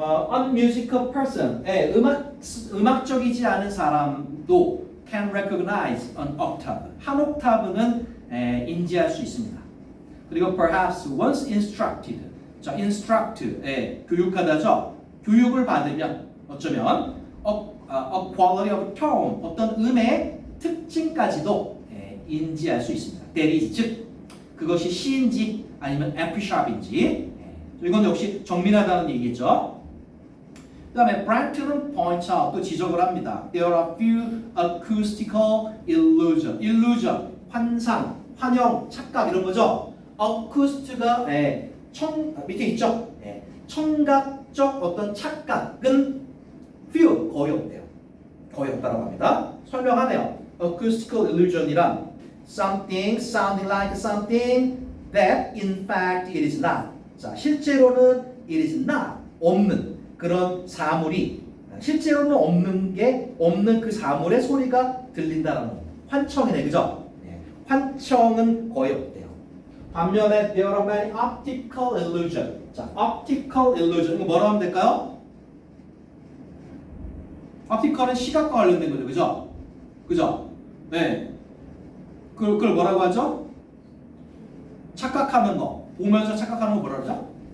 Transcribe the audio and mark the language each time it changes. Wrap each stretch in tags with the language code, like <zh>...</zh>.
<en>Unmusical person,</en> <ko>음악적이지 않은 사람도</ko> <en>can recognize an octave.</en> <ko>한 옥타브는 인지할 수 있습니다.</ko> <en>그리고 perhaps once instructed, 자, instruct,</en> <ko>교육하다죠. 교육을 받으면 어쩌면</ko> <en>a quality of tone,</en> <ko>어떤 음의 특징까지도 인지할 수 있습니다.</ko> <en>That is,</en> <ko>즉 그것이 C인지 아니면 F#인지 이건 역시 정밀하다는 얘기죠. 그 다음에 Bright는</ko> <en>points out,</en> <ko>또 지적을 합니다.</ko> <en>There are few acoustical illusion,</en> <ko>환상, 환영, 착각 이런 거죠. acoust가 밑에 있죠. 청각적 어떤 착각은 few, 거의 없대요. 거의 없다고 합니다. 설명하네요.</ko> <en>acoustical illusion이란 something sounding like something that in fact it is not.</en> <ko>자, 실제로는</ko> <en>it is not,</en> <ko>없는 그런 사물이 실제로는 없는 그 사물의 소리가 들린다라는 환청이네, 그죠? 환청은 거의 없대요. 반면에</ko> <en>there are many optical illusion.</en> <ko>자, optical illusion 이거 뭐라고 하면 될까요? optical은 시각과 관련된 거죠, 그죠? 그죠? 네. 그걸 뭐라고 하죠? 착각하는 거, 보면서 착각하는 거 뭐라 그러죠?</ko>